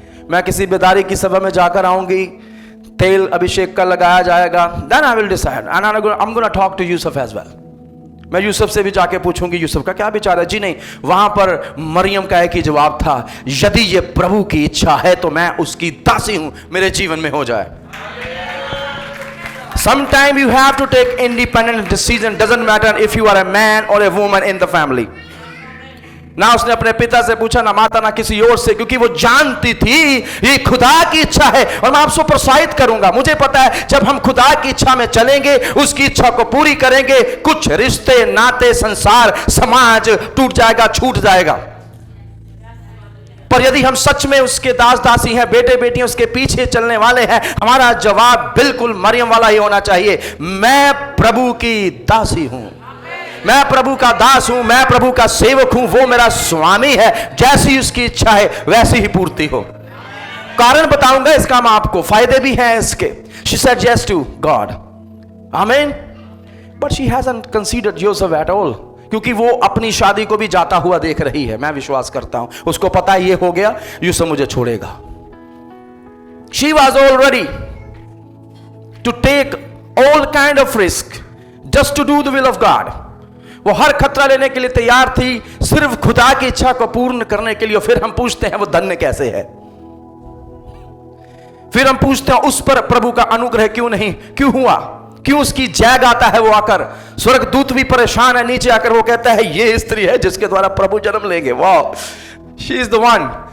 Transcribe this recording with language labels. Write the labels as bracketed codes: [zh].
[hi] मैं किसी बेदारी की सभा में जाकर आऊंगी, तेल अभिषेक का लगाया जाएगा, [en] Then I will decide and I am gonna talk to Yusuf as well. [hi] मैं यूसुफ से भी जाके पूछूंगी यूसुफ का क्या विचार है। जी नहीं, वहां पर मरियम का एक ही जवाब था, यदि ये प्रभु की इच्छा है तो मैं उसकी दासी हूं, मेरे जीवन में हो जाए। [en] Sometimes you have to take independent decision, doesn't matter if you are a man or a woman in the family. [hi] ना उसने अपने पिता से पूछा, ना माता, ना किसी और से, क्योंकि वो जानती थी ये खुदा की इच्छा है। और मैं आपसे प्रोत्साहित करूंगा, मुझे पता है जब हम खुदा की इच्छा में चलेंगे, उसकी इच्छा को पूरी करेंगे, कुछ रिश्ते, नाते, संसार, समाज टूट जाएगा, छूट जाएगा। पर यदि हम सच में उसके दास दासी हैं, बेटे बेटियां उसके पीछे चलने वाले हैं, हमारा जवाब बिल्कुल मरियम वाला ही होना चाहिए, मैं प्रभु की दासी हूं, मैं प्रभु का दास हूं, मैं प्रभु का सेवक हूं, वो मेरा स्वामी है, जैसी उसकी इच्छा है वैसी ही पूर्ति हो। कारण बताऊंगा इसका मैं आपको, फायदे भी हैं इसके। [en] She said yes to God, Amen, but she hasn't considered Joseph at all, [hi] क्योंकि वो अपनी शादी को भी जाता हुआ देख रही है। मैं विश्वास करता हूं उसको पता ये हो गया, यूसुफ मुझे छोड़ेगा। [en] She was all ready to take all kind of risk just to do the will of God. [hi] वो हर खतरा लेने के लिए तैयार थी, सिर्फ खुदा की इच्छा को पूर्ण करने के लिए। फिर हम पूछते हैं वो धन्य कैसे है, फिर हम पूछते हैं उस पर प्रभु का अनुग्रह क्यों नहीं, क्यों हुआ, क्यों उसकी जैग आता है वो आकर। स्वर्गदूत भी परेशान है, नीचे आकर वो कहता है ये स्त्री है जिसके द्वारा प्रभु जन्म लेंगे, वाह, [en] She is the one.